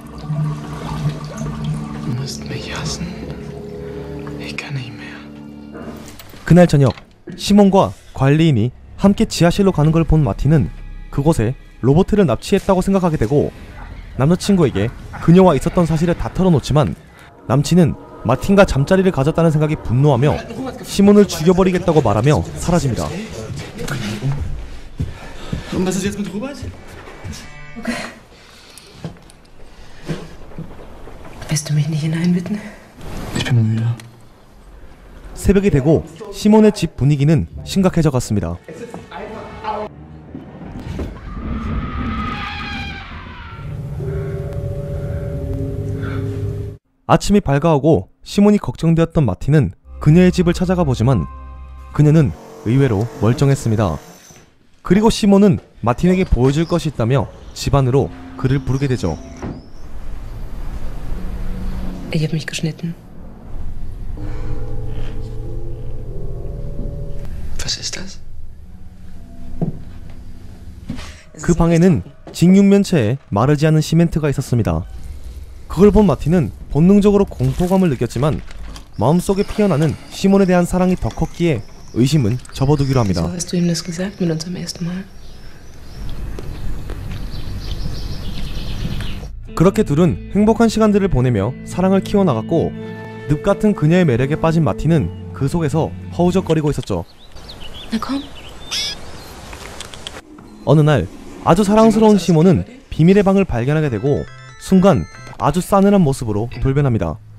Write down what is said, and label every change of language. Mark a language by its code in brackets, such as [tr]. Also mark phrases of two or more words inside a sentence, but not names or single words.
[ko] 그날 저녁 시몬과 관리인이 함께 지하실로 가는 걸 본 마틴은 그곳에 로버트를 납치했다고 생각하게 되고 남자친구에게 그녀와 있었던 사실을 다 털어놓지만 남친은 마틴과 잠자리를 가졌다는 생각이 분노하며 시몬을 죽여버리겠다고 말하며 사라집니다. [de] Und was ist jetzt mit Robert? Lässt du mich nicht hineinbitten? Ich bin müde. [ko] 새벽이 되고 시몬의 집 분위기는 심각해져 갔습니다. 아침이 밝아오고 시몬이 걱정되었던 마틴은 그녀의 집을 찾아가 보지만 그녀는 의외로 멀쩡했습니다. 그리고 시몬은 마틴에게 보여줄 것이 있다며 집 안으로 그를 부르게 되죠. [de] Ich habe mich geschnitten. Was ist das? [ko] 그 방에는 직육면체에 마르지 않은 시멘트가 있었습니다. 그걸 본 마틴은 본능적으로 공포감을 느꼈지만 마음속에 피어나는 시몬에 대한 사랑이 더 컸기에 의심은 접어두기로 합니다. [de] So hast du ihm das gesagt mit unserem ersten Mal? [ko] 그렇게 둘은 행복한 시간들을 보내며 사랑을 키워나갔고 늪같은 그녀의 매력에 빠진 마틴은 그 속에서 허우적거리고 있었죠. [de] Na komm. [ko] 어느 날 아주 사랑스러운 시몬은 비밀의 방을 발견하게 되고 순간 아주 싸늘한 모습으로 돌변합니다.